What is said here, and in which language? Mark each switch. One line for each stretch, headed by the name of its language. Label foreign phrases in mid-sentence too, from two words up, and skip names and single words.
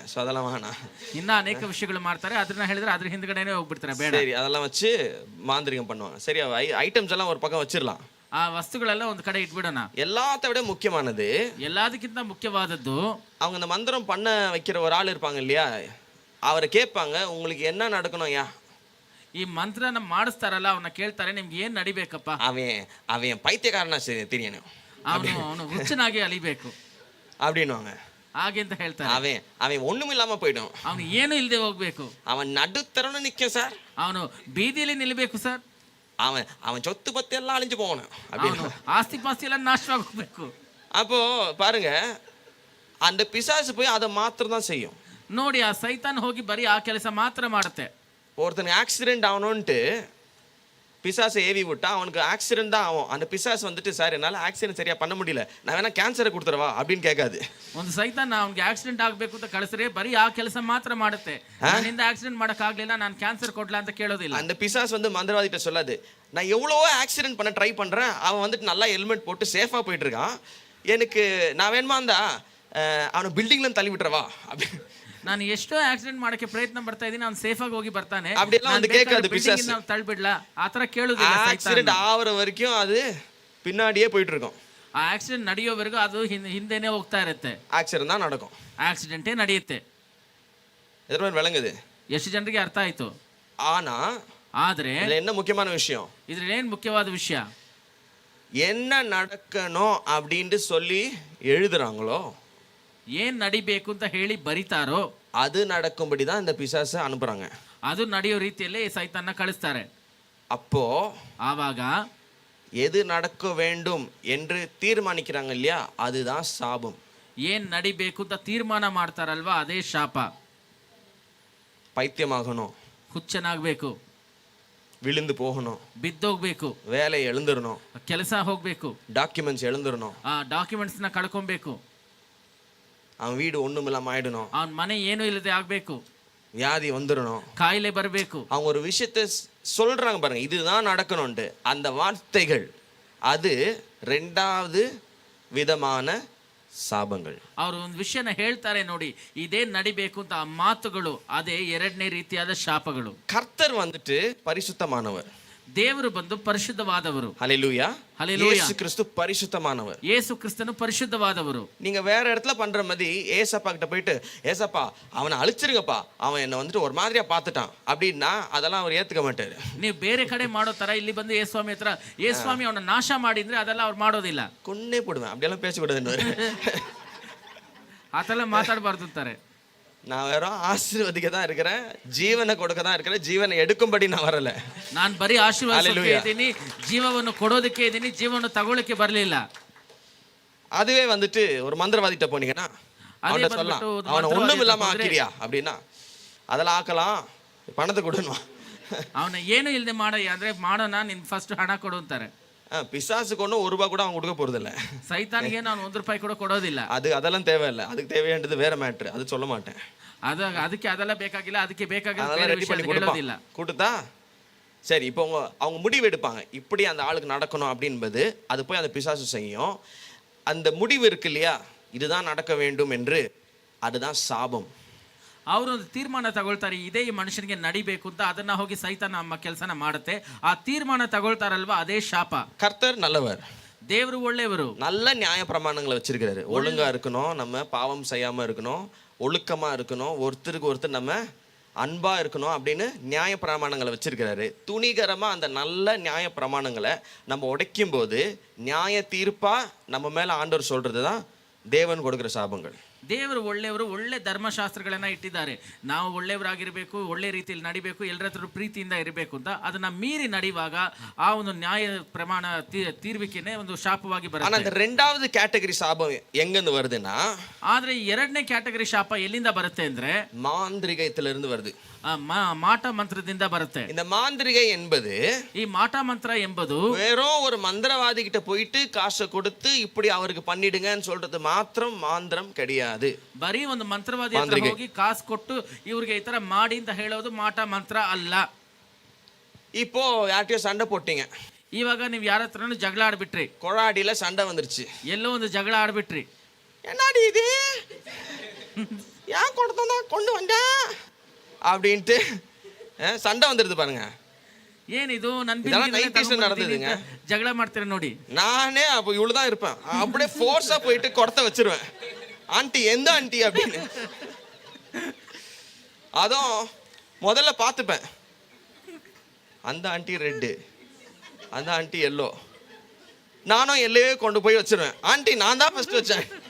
Tamil: ஸோ அதெல்லாம் வேணாம்.
Kannada: ಇನ್ನ ಅನೇಕ ವಿಷಯಗಳು ಮಾಡ್ತಾರೆ, ಅದನ್ನ ಹೇಳಿದ್ರೆ ಅದ್ರ ಹಿಂದ್ಗಡೆನೆ ಹೋಗ್ಬಿಡ್ತಾರೆ. ಬೇಡ.
Tamil: சரி, அதெல்லாம் வச்சு மாந்திரிகம் பண்ணுவாங்க. சரியா? ஐட்டம்ஸ் எல்லாம் ஒரு பக்கம் வச்சிடலாம்.
Kannada: ಆ ವಸ್ತುಗಳೆಲ್ಲ ಒಂದು ಕಡೆ ಇಟ್ಬಿಡೋಣ.
Tamil: எல்லாத்த விட முக்கியமானது,
Kannada: ಎಲ್ಲದಕ್ಕಿಂತ ಮುಖ್ಯವಾದದ್ದು,
Tamil: அவங்க இந்த மந்திரம் பண்ண வைக்கிற ஒரு ஆள் இருப்பாங்க இல்லையா, அவரை கேட்பாங்க உங்களுக்கு என்ன நடக்கணும் யா.
Kannada: ಈ ಈ ಮಂತ್ರನ ಮಾಡಿಸ್ತಾರಲ್ಲ ಅವನ್ನ ಕೇಳ್ತಾರೆ ನಿಮ್ಗೆ ಏನ್ ನಡಿಬೇಕಪ್ಪ?
Tamil: அவன் பைத்தியக்காரனா தெரியணும்,
Kannada: ಅವನು ಹುಚ್ಚನಾಗಿ ಅಲಿಬೇಕು
Tamil: அப்படின்னுவாங்க.
Kannada: ಹಾಗೆ ಅಂತ ಹೇಳ್ತಾರೆ.
Tamil: அவன் ஒண்ணும் இல்லாம போயிடும்,
Kannada: ಅವನು ಏನು ಇಲ್ಲದೆ ಹೋಗ್ಬೇಕು,
Tamil: அவன் நடுத்தரன்னு நிக்கும் சார்,
Kannada: ಅವನು ಬೀದಿಯಲ್ಲಿ ನಿಲ್ಬೇಕು ಸರ್,
Tamil: அவன் சொத்து பத்து எல்லாம் அழிஞ்சு போகணும் அப்படின்னு.
Kannada: ಆಸ್ತಿ ಪಾಸ್ತಿ ಎಲ್ಲ ನಾಶವಾಗಿ ಹೋಗ್ಬೇಕು.
Tamil: அப்போ பாருங்க, அந்த பிசாசு போய் அதை மாத்திரம் தான் செய்யும்.
Kannada: ನೋಡಿ, ಆ ಸೈತಾನ್ ಹೋಗಿ ಬರೀ ಆ ಕೆಲಸ ಮಾತ್ರ ಮಾಡುತ್ತೆ.
Tamil: ஒருத்தனுக்கு ஆக்சிடென்ட் ஆகணும்ட்டு பிசாசை ஏவி விட்டா அவனுக்கு ஆக்சிடென்ட் தான் ஆகும். அந்த பிசாசு வந்துட்டு, சார் என்னால் ஆக்சிடென்ட் சரியா பண்ண முடியல, நான் வேணா கேன்சரை கொடுத்துறவா அப்படின்னு கேட்காது.
Kannada: ಒಂದು ಸೈತಾನ್ ಅವ್ನಿಗೆ ಆಕ್ಸಿಡೆಂಟ್ ಆಗ್ಬೇಕು ಅಂತ ಕಳಿಸ್ರೆ ಬರೀ ಆ ಕೆಲಸ ಮಾತ್ರ ಮಾಡುತ್ತೆ. ನನ್ನಿಂದ ಆಕ್ಸಿಡೆಂಟ್ ಮಾಡಕ್ ಆಗ್ಲಿಲ್ಲ, ನಾನು ಕ್ಯಾನ್ಸರ್ ಕೊಡ್ಲಾ ಅಂತ ಕೇಳೋದಿಲ್ಲ.
Tamil: அந்த பிசாசு வந்து மந்திரவாதிகிட்ட சொல்லாது, நான் எவ்வளவோ ஆக்சிடென்ட் பண்ண ட்ரை பண்றேன், அவன் வந்துட்டு நல்லா ஹெல்மெட் போட்டு சேஃபா போயிட்டு இருக்கான், எனக்கு நான் வேணுமா இருந்தா அவனை பில்டிங்ல தள்ளி விட்டுறவா அப்படி.
Kannada: ನಾನು ಎಷ್ಟೋ ಆಕ್ಸಿಡೆಂಟ್ ಮಾಡಕ್ಕೆ ಪ್ರಯತ್ನ ಪಡ್ತಾ ಇದೀನಿ, ಅವ್ನು ಸೇಫ್ ಆಗಿ ಹೋಗಿ ಬರ್ತಾನೆ,
Tamil: அப்படியெல்லாம் வந்து கேட்காது பிசாசு.
Kannada: ತಳ್ಬಿಡ್ಲಾ ಆತರ ಕೇಳುದಿಲ್ಲ.
Tamil: ஆக்சிடென்ட் ஆவற வரைக்கும் அது பின்னாடியே போயிட்டு இருக்கும்.
Kannada: ಆ ಆಕ್ಸಿಡೆಂಟ್ ನಡೆಯೋವರೆಗೂ ಅದು ಹಿಂದೆನೆ ಹೋಗ್ತಾ ಇರುತ್ತೆ.
Tamil: ஆக்சிடென்ட் தான் நடக்கும்,
Kannada: ಆಕ್ಸಿಡೆಂಟೇ ನಡೆಯುತ್ತೆ.
Tamil: எதிர்ப்பு விளங்குது?
Kannada: ಎಷ್ಟು ಜನರಿಗೆ ಅರ್ಥ ಆಯ್ತು? ಆದ್ರೆ
Tamil: என்ன முக்கியமான விஷயம்,
Kannada: ಇದ್ರಲ್ಲಿ ಏನ್ ಮುಖ್ಯವಾದ ವಿಷಯ,
Tamil: என்ன நடக்கணும் அப்படின்னு சொல்லி எழுதுறாங்களோ,
Kannada: ಏನ್ ನಡಿಬೇಕು ಅಂತ ಹೇಳಿ ಬರಿತಾರೋ
Tamil: அது நடக்கும்படி தான் இந்த பிசாசை அனுப்புறாங்க.
Kannada: ಅದು ನಡೆಯೋ ರೀತಿಯಲ್ಲೇ ಸೈತಾನ್ನ ಕಳಿಸ್ತಾರೆ.
Tamil: அப்போ
Kannada: ಆವಾಗ
Tamil: எது நடக்க வேண்டும் என்று தீர்மானிக்கிறாங்க இல்லையா, அதுதான் சாபம்.
Kannada: ಏನ್ ನಡಿಬೇಕು ಅಂತ ತೀರ್ಮಾನ ಮಾಡ್ತಾರಲ್ವಾ, ಅದೇ ಶಾಪ.
Tamil: பைத்தியமாகணும்,
Kannada: ಹುಚ್ಚನಾಗ್ಬೇಕು,
Tamil: விழுந்து போகணும்,
Kannada: ಬಿದ್ದೋಗ್ಬೇಕು,
Tamil: வேலை எழுந்துடணும்,
Kannada: ಕೆಲಸ ಹೋಗ್ಬೇಕು,
Tamil: டாக்குமெண்ட்ஸ் எழுந்துடணும்,
Kannada: ಆ ಡಾಕ್ಯುಮೆಂಟ್ಸ್ ನ ಕಳ್ಕೊಬೇಕು,
Tamil: அவன் வீடு ஒண்ணுமில்லாம ஆயிடணும்,
Kannada: ಅವನ್ ಮನೆ ಏನು ಇಲ್ಲದೆ ಆಗ್ಬೇಕು,
Tamil: வியாதி வந்துடணும்,
Kannada: ಕಾಯಿಲೆ ಬರಬೇಕು.
Tamil: அவங்க ஒரு விஷயத்தை சொல்றாங்க பாருங்க, இதுதான் நடக்கணும்ட்டு. அந்த வார்த்தைகள் அது ரெண்டாவது விதமான சாபங்கள்.
Kannada: ಅವರು ಒಂದು ವಿಷಯನ ಹೇಳ್ತಾರೆ ನೋಡಿ, ಇದೇ ನಡಿಬೇಕು ಅಂತ. ಆ ಮಾತುಗಳು ಅದೇ ಎರಡನೇ ರೀತಿಯಾದ ಶಾಪಗಳು.
Tamil: கர்த்தர் வந்துட்டு பரிசுத்தமானவர்,
Kannada: ದೇವರು ಬಂದು ಪರಿಶುದ್ಧವಾದವರು.
Tamil: ஹல்லேலூயா, ஹல்லேலூயா. இயேசு கிறிஸ்து பரிசுத்தமானவர்.
Kannada: ಯೇಸು ಕ್ರಿಸ್ತನು ಪರಿಶುದ್ಧವಾದವರು.
Tamil: நீங்க வேற இடத்துல பண்ற மாதிரி ஏசப்பா கிட்ட போயிட்டு, ஏசப்பா அவனை அழிச்சிருங்கப்பா, அவன் என்ன வந்துட்டு ஒரு மாதிரியா பார்த்துட்டான் அப்படின்னா அதெல்லாம் அவர் ஏத்துக்க மாட்டாரு.
Kannada: ನೀವು ಬೇರೆ ಕಡೆ ಮಾಡೋ ತರ ಇಲ್ಲಿ ಬಂದು ಯೇಸ್ವಾಮಿ ಹತ್ರ, ಯೇಸ್ವಾಮಿ ಅವನ ನಾಶ ಮಾಡಿದ್ರೆ ಅದೆಲ್ಲ ಅವ್ರು ಮಾಡೋದಿಲ್ಲ.
Tamil: கொன்னே போடுவேன், அப்படியெல்லாம் பேசக்கூடாதுன்னு.
Kannada: ಆತರ ಮಾತಾಡಬಾರ್ದು ಅಂತಾರೆ.
Tamil: நான் வெறும் ஆசீர்வதிக்க தான் இருக்கிறேன், ஜீவனை கொடுக்க தான் இருக்கிறேன், ஜீவனை எடுக்கும்படி நான் வரல.
Kannada: ನಾನು ಬರೀ ಆಶೀರ್ವಾದಕ್ಕೆ ಇದ್ದೀನಿ, ಜೀವವನ್ನು ಕೊಡೋದಕ್ಕೆ ಇದ್ದೀನಿ, ಜೀವವನ್ನು ತಗೊಳ್ಳಕ್ಕೆ ಬರಲಿಲ್ಲ.
Tamil: அதுவே வந்துட்டு ஒரு மந்திரவாதிட்ட போனீங்கன்னா அவன்கிட்ட சொல்லலாம், அவனை ஒண்ணும் இல்லாம ஆக்கிறியா அப்படின்னா, அதெல்லாம் ஆக்கலாம், பணத்தை கொடுன்னுவான்.
Kannada: ಅವನ ಏನು ಇಲ್ಲದೆ ಅಂದ್ರೆ ಮಾಡೋಣ, ನಿನ್ ಫಸ್ಟ್ ಹಣ ಕೊಡು ಅಂತಾರೆ.
Tamil: பிசாசுக்கு ஒன்றும் ஒரு ரூபாய் கூட அவன் கொடுக்க போறது இல்ல.
Kannada: ಸೈತಾನಿಗೆ ನಾನು ₹1 ಕೂಡ ಕೊಡೋದಿಲ್ಲ.
Tamil: அதெல்லாம் தேவையில்லை, அதுக்கு தேவையானது வேற மேட்ரு, அது சொல்ல மாட்டேன்.
Kannada: ಅದಕ್ಕೆ ಅದೆಲ್ಲ ಬೇಕಾಗಿಲ್ಲ, ಅದಕ್ಕೆ ಬೇಕಾಗಿಲ್ಲ
Tamil: கொடுத்தா சரி. இப்போ அவங்க முடிவு எடுப்பாங்க, இப்படி அந்த ஆளுக்கு நடக்கணும் அப்படின்பது, அது போய் அந்த பிசாசு செய்யும். அந்த முடிவு இருக்கு இல்லையா, இதுதான் நடக்க வேண்டும் என்று, அதுதான் சாபம்.
Kannada: ಅವರು ಒಂದು ತೀರ್ಮಾನ ತಗೊಳ್ತಾರೆ, ಇದೇ ಈ ಮನುಷ್ಯನಿಗೆ ನಡಿಬೇಕು ಅಂತ. ಅದನ್ನ ಹೋಗಿ ಸೈತಾನ ನಮ್ಮ ಕೆಲಸನ ಮಾಡುತ್ತೆ. ಆ ತೀರ್ಮಾನ ತಗೊಳ್ತಾರಲ್ವಾ, ಅದೇ ಶಾಪ.
Tamil: கர்த்தர் நல்லவர்,
Kannada: ದೇವರು ಒಳ್ಳೆಯವರು,
Tamil: நல்ல நியாய பிரமாணங்களை வச்சிருக்கிறாரு. ஒழுங்கா இருக்கணும், நம்ம பாவம் செய்யாம இருக்கணும், ஒழுக்கமா இருக்கணும், ஒருத்தருக்கு ஒருத்தர் நம்ம அன்பா இருக்கணும் அப்படின்னு நியாய பிரமாணங்களை வச்சிருக்கிறாரு. துணிகரமா அந்த நல்ல நியாய பிரமாணங்களை நம்ம உடைக்கும் போது நியாய தீர்ப்பா நம்ம மேல ஆண்டவர் சொல்றதுதான் தேவன் கொடுக்கிற சாபங்கள்.
Kannada: ದೇವರು ಒಳ್ಳೆಯವರು, ಒಳ್ಳೆ ಧರ್ಮಶಾಸ್ತ್ರಗಳನ್ನ ಇಟ್ಟಿದ್ದಾರೆ. ನಾವು ಒಳ್ಳೆಯವರಾಗಿರ್ಬೇಕು, ಒಳ್ಳೆ ರೀತಿಯಲ್ಲಿ ನಡಿಬೇಕು, ಎಲ್ಲರ ಹತ್ರ ಪ್ರೀತಿಯಿಂದ ಇರಬೇಕು ಅಂತ. ಅದನ್ನ ಮೀರಿ ನಡೆಯುವಾಗ ಆ ಒಂದು ನ್ಯಾಯ ಪ್ರಮಾಣ ತೀರ್ವಿಕೆನೆ ಒಂದು ಶಾಪವಾಗಿ ಬರುತ್ತೆ.
Tamil: ஆனா அந்த ரெண்டாவது கேட்டகரி சாபம் எங்கிருந்து வருதுன்னா,
Kannada: ಆದ್ರೆ ಎರಡನೇ ಕ್ಯಾಟಗರಿ ಶಾಪ ಎಲ್ಲಿಂದ ಬರುತ್ತೆ ಅಂದ್ರೆ
Tamil: மாந்திரிகத்திலிருந்து வருது.
Kannada: ಮಾಟ ಮಂತ್ರದಿಂದ ಬರುತ್ತೆ.
Tamil: இந்த மாந்திரிகை என்பது,
Kannada: ಈ ಮಾಟ ಮಂತ್ರ ಎಂಬುದು
Tamil: வெறும் ஒரு மந்திரவாதி கிட்ட போயிட்டு காசை கொடுத்து இப்படி அவருக்கு பண்ணிடுங்கன்னு சொல்றது மாத்திரம் மாந்திரம் கிடையாது.
Kannada: ಬರೀ ಒಂದು ಮಂತ್ರವಾದಿ ಹತ್ರ ಹೋಗಿ ಕಾಸು ಕೊಟ್ಟು ಇವ್ರಿಗೆ ಈ ತರ ಮಾಡಿ ಅಂತ ಹೇಳೋದು ಮಾಟ ಮಂತ್ರ ಅಲ್ಲ.
Tamil: இப்போ யார்கிட்டயோ சண்டை போட்டீங்க,
Kannada: ಇವಾಗ ನೀವು ಯಾರ ಹತ್ರನೂ ಜಗಳ ಆಡ್ಬಿಟ್ರಿ,
Tamil: கொழாடியில சண்டை வந்துருச்சு,
Kannada: ಎಲ್ಲೋ ಒಂದು ಜಗಳ ಆಡ್ಬಿಟ್ರಿ.
Tamil: என்னடி இது, ஏன் கொண்டு வந்தா அப்படின்ட்டு சண்டை வந்துருது பாருங்க.
Kannada: ಏನಿದು ನನ್ನ
Tamil: நடந்ததுங்க,
Kannada: ಜಗಳ ಮಾಡ್ತೀರ ನೋಡಿ.
Tamil: நானே அப்போ இவ்வளவுதான் இருப்பேன், அப்படியே ஃபோர்ஸா போயிட்டு குடத்தை வச்சிருவேன், ஆண்டி எந்த ஆண்டி அப்படின்னு. அதுவும் முதல்ல பார்த்துப்பேன், அந்த ஆண்டி ரெட்டு, அந்த ஆண்டி எல்லோ. நானும் எல்லையே கொண்டு போய் வச்சிருவேன். ஆண்டி நான் தான் ஃபர்ஸ்ட் வச்சேன்.